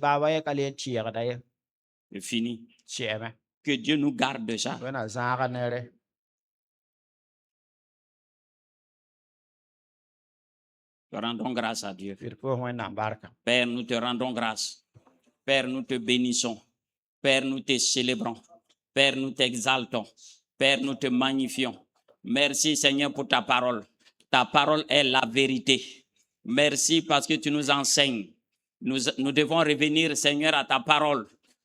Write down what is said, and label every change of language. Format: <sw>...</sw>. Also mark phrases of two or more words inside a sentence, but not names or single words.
<mos>Baba ye ka leen tɩɩgda ye.</mos> <fr>C'est fini.</fr> <mos>Sɛɛme.</mos> <fr>Que Dieu nous garde de ça.</fr> <mos>Wẽna zãaga neere.</mos> <fr>Nous rendons grâce à Dieu.</fr> <mos>Fɩd pʋʋs wẽnnaam barka.</mos> <fr>Père, nous te rendons grâce. Père, nous te bénissons. Père, nous te célébrons. Père, nous t'exaltons. Père, nous te magnifions. Merci Seigneur pour ta parole. Ta parole est la vérité. Merci parce que tu nous enseignes. Nous devons revenir, Seigneur, à ta parole.</fr>